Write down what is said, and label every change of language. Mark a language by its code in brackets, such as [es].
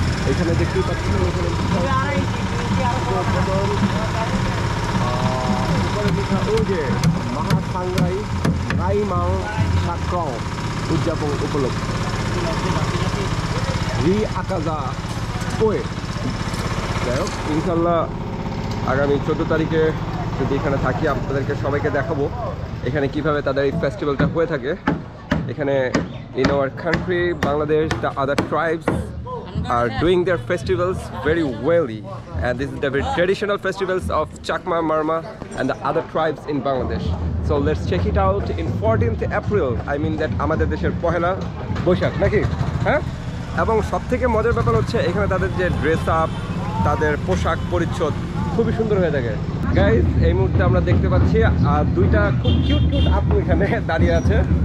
[bn] এখানে দেখতেই পাচ্ছি উপরে লেখা, ও যে মহাসাংরাই রাইমাং সাক্রং উদযাপন উপলক্ষে রি আকাজা পোয়ে। যাই হোক, ইনশাল্লাহ আগামী 14 তারিখে যদি এখানে থাকি, আপনাদেরকে সবাইকে দেখাবো এখানে কিভাবে তাদের এই ফেস্টিভ্যালটা হয়ে থাকে। এখানে [en] in our country, Bangladesh, the other tribes are doing their festivals very wellly, and this is the very traditional festivals of Chakma, Marma and the other tribes in Bangladesh. So let's check it out in 14th April. I mean that [bn] আমাদের দেশের পহেলা বৈশাখ নাকি? হ্যাঁ, এবং সবথেকে মজার ব্যাপার হচ্ছে এখানে তাদের যে ড্রেস আপ, তাদের পোশাক পরিচ্ছদ খুবই সুন্দর হয়ে থাকে। গাইজ, এই মুহূর্তে আমরা দেখতে পাচ্ছি দুইটা খুব কিউট আপু এখানে দাঁড়িয়ে আছে।